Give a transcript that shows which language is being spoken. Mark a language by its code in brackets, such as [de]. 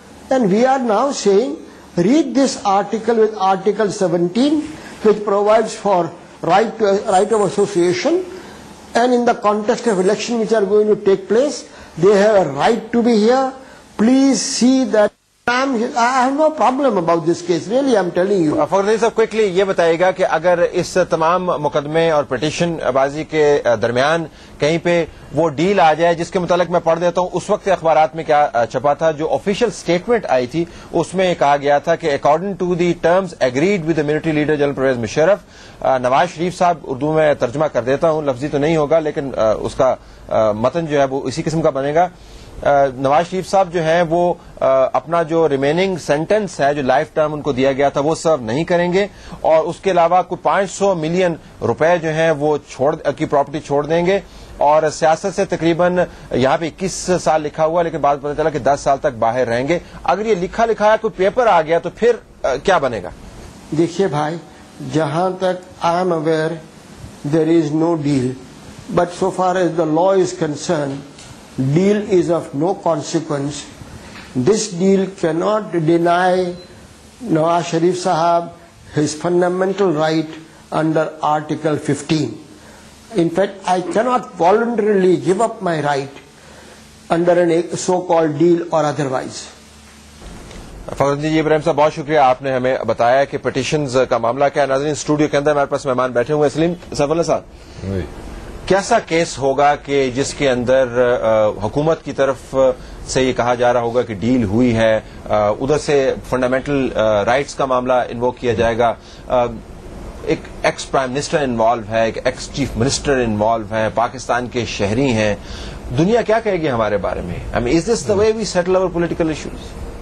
[en] And we are now saying, read this article with Article 17, which provides for right of association, and in the context of election which are going to take place, they have a right to be here. Please see that I have no problem about this case, really, I'm telling you. [ur] فخر صاحب quickly یہ بتائیے گا کہ اگر اس تمام مقدمے اور petition بازی کے درمیان کہیں پہ وہ ڈیل آ جائے جس کے متعلق میں پڑھ دیتا ہوں اس وقت اخبارات میں کیا چھپا تھا، جو آفیشیل سٹیٹمنٹ آئی تھی اس میں کہا گیا تھا کہ according to the terms agreed with the military leader general Pervez Musharraf, Nawaz Sharif صاحب، اردو میں ترجمہ کر دیتا ہوں، لفظی تو نہیں ہوگا لیکن اس کا متن جو ہے وہ اسی قسم کا بنے گا. نواز شریف صاحب جو ہیں وہ اپنا جو ریمیننگ سینٹنس ہے جو لائف ٹرم ان کو دیا گیا تھا وہ سرو نہیں کریں گے، اور اس کے علاوہ کوئی 500 ملین روپے جو ہیں وہ کی پراپرٹی چھوڑ دیں گے، اور سیاست سے تقریباً یہاں پہ 21 سال لکھا ہوا لیکن بعد پتہ چلا کہ 10 سال تک باہر رہیں گے. اگر یہ لکھا لکھایا کوئی پیپر آ گیا تو پھر کیا بنے گا؟ [en] دیکھیے بھائی، جہاں تک I am aware there is no deal, but so far as the law is concerned deal is of no consequence. This deal cannot deny Nawaz Sharif Sahab his fundamental right under Article 15. In fact, I cannot voluntarily give up my right under a so-called deal or otherwise. [ur] فخر جی ابراہیم صاحب بہت شکریہ، آپ نے ہمیں بتایا کہ petitions کا معاملہ کیا ہے. ناظرین اسٹوڈیو کے اندر ہمارے پاس مہمان بیٹھے ہوئے ہیں. سلیم سیف اللہ صاحب، کیسا کیس ہوگا کہ جس کے اندر حکومت کی طرف سے یہ کہا جا رہا ہوگا کہ ڈیل ہوئی ہے، ادھر سے فنڈامنٹل رائٹس کا معاملہ انووک کیا جائے گا، ایک ایکس پرائم منسٹر انوالو ہے، ایک ایکس چیف منسٹر انوالو ہے، پاکستان کے شہری ہیں، دنیا کیا کہے گی ہمارے بارے میں؟ از دس دا وے وی سیٹل اوور پولیٹیکل ایشوز؟